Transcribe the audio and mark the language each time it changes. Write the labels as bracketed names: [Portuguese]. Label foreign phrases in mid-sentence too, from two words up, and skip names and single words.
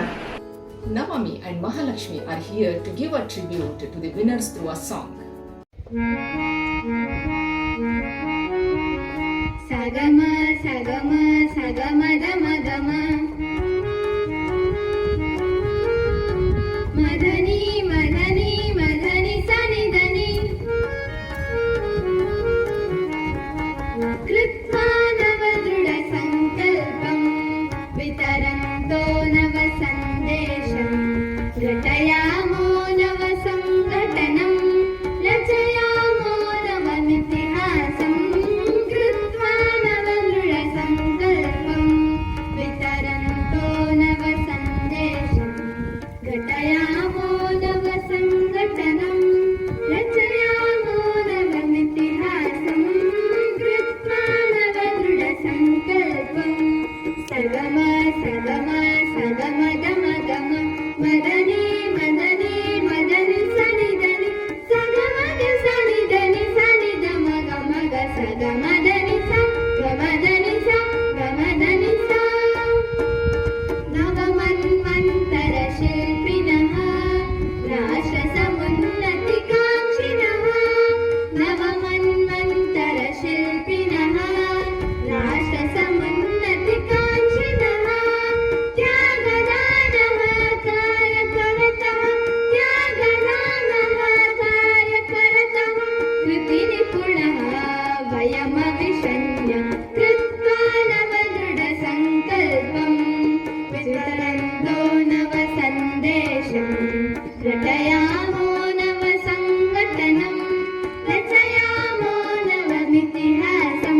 [English] Navami and Mahalakshmi are here to give a tribute to the winners through a song. Sagama, sagama, sagama, dama, dama. Madani, madani, madani, sani, dani. [Sanskrit] कृत्वा नवदृढसङ्कल्पम्, वितरन्तो नवसन्देशम्, घटयामो नवसङ्घटनम्, रचयामो नवमितिहासम्, कृत्वा नवदृढसङ्कल्पम्, वितरन्तो नवसन्देशम्, घटयामो नवसङ्घटनम्, रचयामो नवमितिहासम्, कृत्वा नवदृढसङ्कल्पम्. Sagama, sagama, sagama, dama, dama. Madani, madani, madani, sani, dani. Sagama, ga, sani, dani, sani, dama, gama, ga, sagama, dani, sa. Gama, dani, sa. Gama, dani, sa. नवमन्वन्तरशिल्पिनः, राष्ट्रसमुन्नतिकाङ्क्षिणः. नवमन्वन्तरशिल्पिनः, राष्ट्रसमुन्नतिकाङ्क्षिणः. Tyagadanah कार्यकर्तः, त्यागदानः कार्यकर्तः. कृतिनिपुणः वयमविषण्य, कृत्वा नवदृढसङ्कल्पम्. वितरन्तो नवसन्देशम्, रटयामो नवसङ्घटनम्, रचयामो नवमितिहासम्.